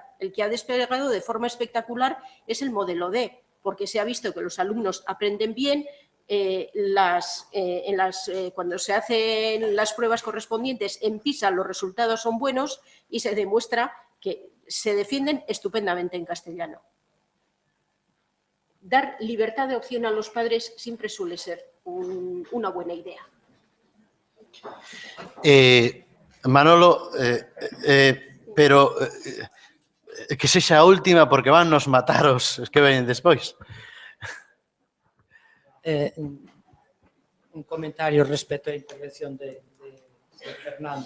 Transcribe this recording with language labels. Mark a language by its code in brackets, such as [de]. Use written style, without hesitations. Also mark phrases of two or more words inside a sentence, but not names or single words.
[es] El que ha despegado de forma espectacular es el modelo D, porque se ha visto que los alumnos aprenden bien, cuando se hacen las pruebas correspondientes en PISA los resultados son buenos y se demuestra que se defienden estupendamente en castellano. Dar libertad de opción a los padres siempre suele ser una buena idea. [gl] Manolo, pero que sexa a última porque van nos mataros os que veñen despois. Un comentario respecto á intervención de Fernando.